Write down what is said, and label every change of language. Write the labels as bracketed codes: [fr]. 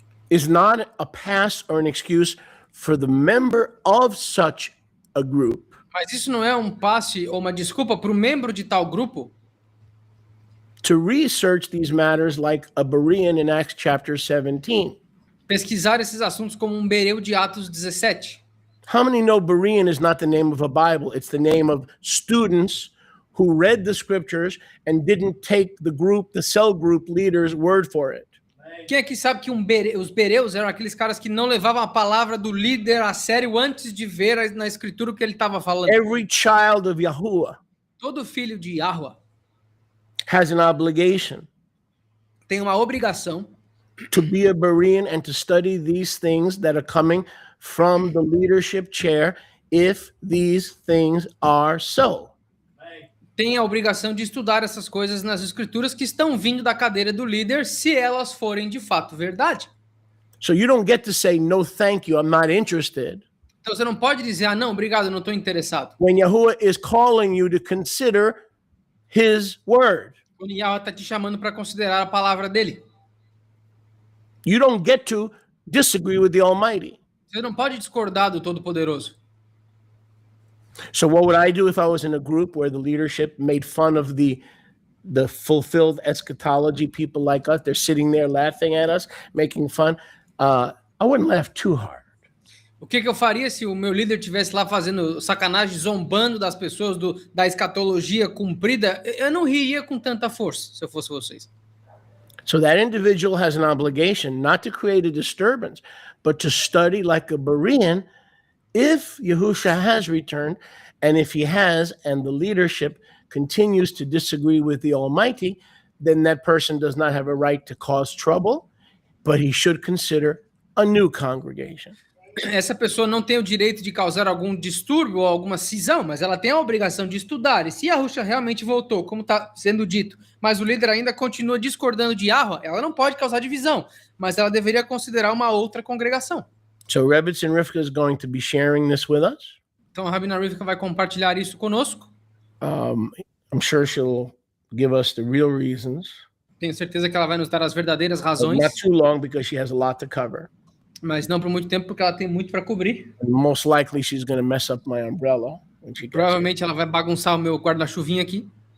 [en] Is not a pass or an excuse for the member of such a group [pt] mas isso não é um passe ou uma desculpa para o membro de tal grupo [en] to research these matters like a Berean in Acts chapter 17. [pt] pesquisar esses assuntos como um bereu de Atos 17. [en] How many know Berean is not the name of a Bible? It's the name of students who read the scriptures and didn't take the cell group leader's word for it. [pt] Quem aqui sabe que os bereus eram aqueles caras que não levavam a palavra do líder a sério antes de ver na escritura o que ele estava falando? [en] Every child of Yahuwah [pt] Todo filho de Yahweh [en] has an obligation [pt] tem uma obrigação [en] to be a Berean and to study these things that are coming from the leadership chair if these things are so. [pt] Tem a obrigação de estudar essas coisas nas escrituras que estão vindo da cadeira do líder, se elas forem de fato verdade. [en] So you don't get to say, no, thank you, I'm not interested. [pt] Então você não pode dizer, ah, não, obrigado, não estou interessado. [en] When Yahuwah is calling you to consider his word. [pt] Quando Yahweh está te chamando para considerar a palavra dele. [en] You don't get to disagree with the Almighty. [pt] Você não pode discordar do Todo-Poderoso. [en] So what would I do if I was in a group where the leadership made fun of the fulfilled eschatology people like us? They're sitting there laughing at us, making fun. I wouldn't laugh too hard. [pt] O que eu faria se o meu líder estivesse lá fazendo sacanagem, zombando das pessoas da escatologia cumprida? Eu não riria com tanta força, se eu fosse vocês. [en] So that individual has an obligation not to create a disturbance, but to study like a Berean if Yahusha has returned, and if he has, and the leadership continues to disagree with the Almighty, then that person does not have a right to cause trouble, but he should consider a new congregation. [pt] Essa pessoa não tem o direito de causar algum distúrbio ou alguma cisão, mas ela tem a obrigação de estudar. E se Yahusha realmente voltou, como está sendo dito, mas o líder ainda continua discordando de Yahweh, ela não pode causar divisão, mas ela deveria considerar uma outra congregação. [en] So Rebbetzin Rivka is going to be sharing this with us. [pt] Então a Rabina Rivka vai compartilhar isso conosco. [en] I'm sure she'll give us the real reasons. [pt] Tenho certeza que ela vai nos dar as verdadeiras [en] But [pt] razões, [en] not too long because she has a lot to cover. [pt] mas não por muito tempo, porque ela tem muito para cobrir. [en] And most likely she's going to mess up my umbrella when she gets here. [pt] Provavelmente ela vai bagunçar o meu guarda-chuvinha aqui.